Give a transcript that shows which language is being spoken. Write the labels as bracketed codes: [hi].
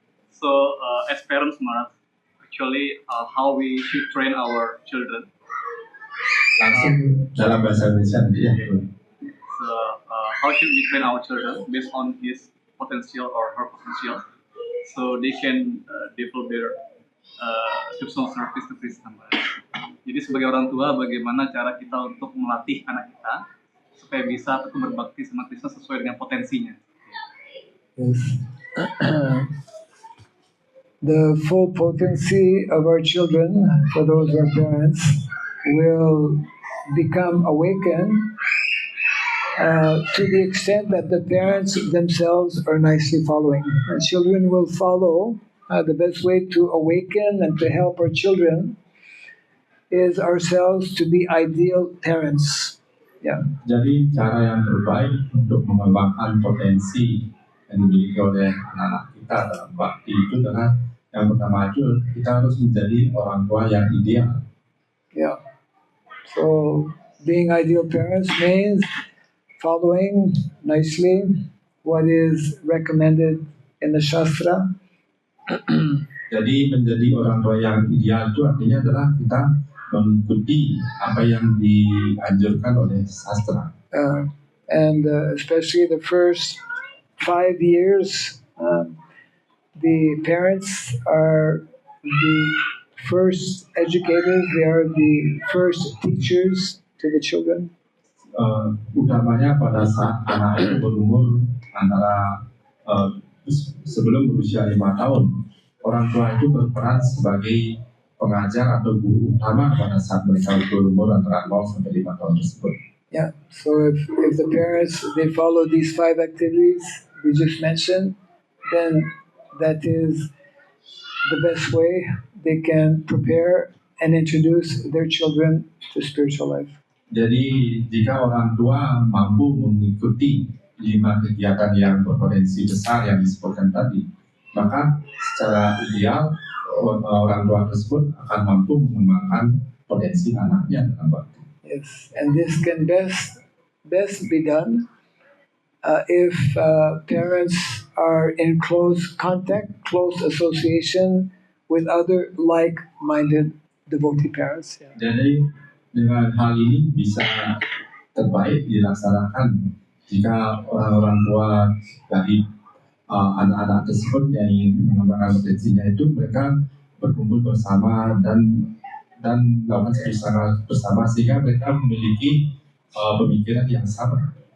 [en] So, as parents, Maharaj, actually, how we should train our children. [id] Langsung dalam bahasa Indonesia ya. [en] So, how should we train our children based on his potential or her potential, so they can develop their devotional service to Krishna. [id] Jadi sebagai orang tua, bagaimana cara kita untuk melatih anak kita supaya bisa tetap berbakti sama Krishna sesuai dengan potensinya. [en] Yes. The full potency of our children, for those who are parents, will become awakened to the extent that the parents themselves are nicely following. And children will follow. The best way to awaken and to help our children is ourselves to be ideal parents. Yeah. [id] Jadi cara yang terbaik untuk mengembangkan potensi yang dimiliki oleh anak-anak kita dalam bakti itu adalah yang pertama itu kita harus menjadi orang tua yang ideal. [en] Yeah. So being ideal parents means following nicely what is recommended in the Shastra. [id] Jadi menjadi orang tua yang ideal itu artinya adalah kita mengikuti apa yang dianjurkan oleh sastra. [en] And especially the first 5 years, the parents are the first educators, they are the first teachers to the children. [id] Utamanya pada saat anak itu berumur antara sebelum berusia 5 tahun, orang tua itu berperan sebagai pengajar atau guru utama pada saat mereka berumur antara 0 sampai 5 tahun tersebut. [en] Yeah. So if the parents they follow these 5 activities we just mentioned, then that is the best way they can prepare and introduce their children to spiritual life. [id] Jadi jika orang tua mampu mengikuti 5 kegiatan yang berpotensi besar yang disebutkan tadi, maka secara ideal orang tua tersebut akan mampu mengembangkan potensi anaknya dalam bakti. [en] Yes, and this can best be done if parents are in close contact, close association with other like-minded devotee parents. Yeah. [id] Jadi dengan hal ini bisa terbaik dilaksanakan jika orang-orang tua dari anak-anak tersebut yang ingin mengembangkan potensinya itu mereka berkumpul bersama dan melakukan satu bersama sehingga mereka memiliki pemikiran yang sama.